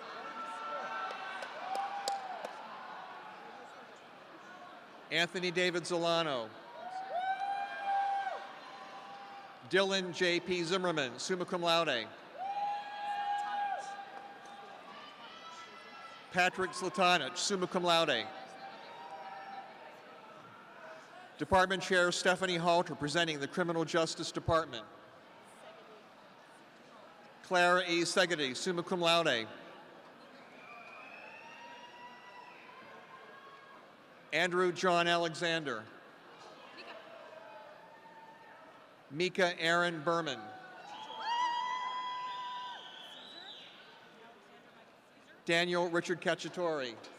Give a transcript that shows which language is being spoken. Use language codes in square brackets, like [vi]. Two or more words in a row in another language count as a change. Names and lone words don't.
[en] Anthony David Zolano. Dylan J.P. [la] Zimmerman, summa cum laude. Patrick Slatanich, summa cum laude. [en] Department Chair Stephanie Halter, presenting the Criminal Justice Department. Clara E. Segedy, [la] summa cum laude. [en] Andrew John Alexander. Mika Aaron Berman. Daniel Richard Cacciatore.